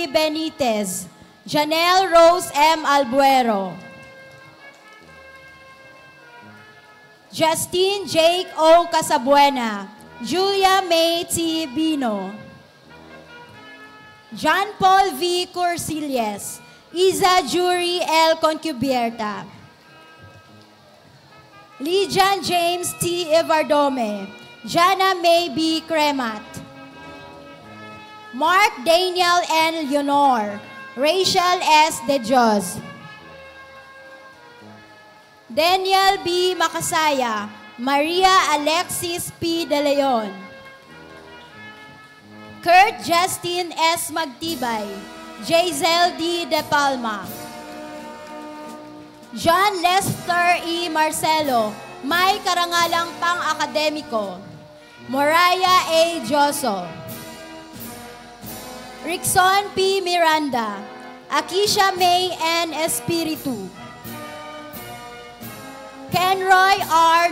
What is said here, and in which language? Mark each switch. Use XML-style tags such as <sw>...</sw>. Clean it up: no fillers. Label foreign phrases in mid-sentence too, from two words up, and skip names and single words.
<tl>Benitez, Janelle Rose M. Albuero, Justine Jake O. Casabuena, Julia May T. Bino, John Paul V. Corsilles, Iza Jury L. Concubierta, Lijan James T. Evardome, Jana May B. Cremat, Mark Daniel N. Leonor, Rachel S. De Dios, Daniel B. Makasaya, Maria Alexis P. De Leon, Kurt Justin S. Magtibay, Jazel D. De Palma, John Lester E. Marcelo, may karangalang pang-akademiko, Moraya A. Joso, Rickson P. Miranda, Akisha May N. Espiritu, Kenroy R.</tl>